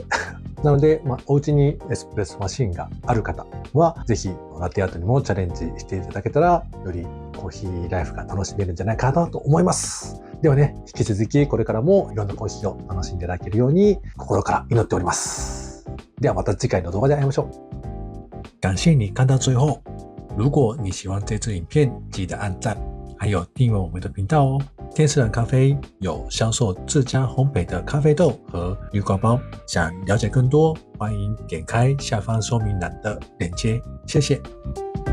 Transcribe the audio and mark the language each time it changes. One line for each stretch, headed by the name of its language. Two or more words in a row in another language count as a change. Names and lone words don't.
Japanese: なので、お家にエスプレッソマシンがある方は、ぜひラテアートにもチャレンジしていただけたら、よりコーヒーライフが楽しめるんじゃないかなと思います。ではね、引き続きこれからもいろんなコーヒーを楽しんでいただけるように心から祈っております。ではまた次回の動画で会いましょう。
Chinese: 感謝你看到最后。如果你喜欢这支影片，记得按赞，还有订阅我们的频道哦。天使蓝咖啡有销售自家烘焙的咖啡豆和绿挂包，想了解更多，欢迎点开下方说明栏的链接。谢谢。